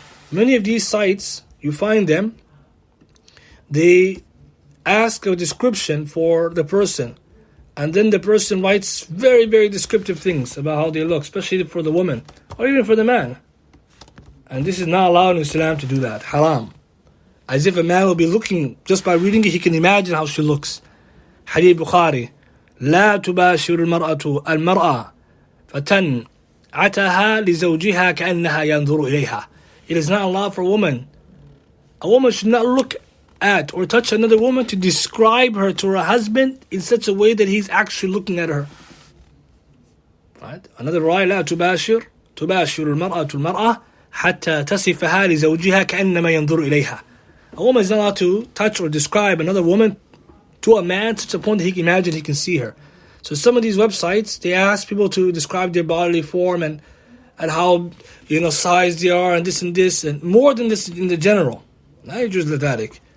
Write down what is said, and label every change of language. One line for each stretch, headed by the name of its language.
English: Many of these sites, you find them, they ask a description for the person, and then the person writes very, very descriptive things about how they look, especially for the woman, or even for the man. And this is not allowed in Islam to do that. Haram. As if a man will be looking, just by reading it, he can imagine how she looks. Hadith Bukhari.
Arabic: لا تباشر المرأة المرأة فتنعتها لزوجها كأنها ينظر إليها.
English: It is not allowed for a woman. A woman should not look at or touch another woman to describe her to her husband in such a way that he's actually looking at her. Right? Another riwayah,
Arabic: لا تباشر المرأة المرأة حتى تصفها لزوجها كأنما ينظر إليها.
English: A woman is not allowed to touch or describe another woman to a man to the point that he can imagine he can see her. So some of these websites, they ask people to describe their bodily form and how, size they are and this, and more than this in the general. Not just ladalik.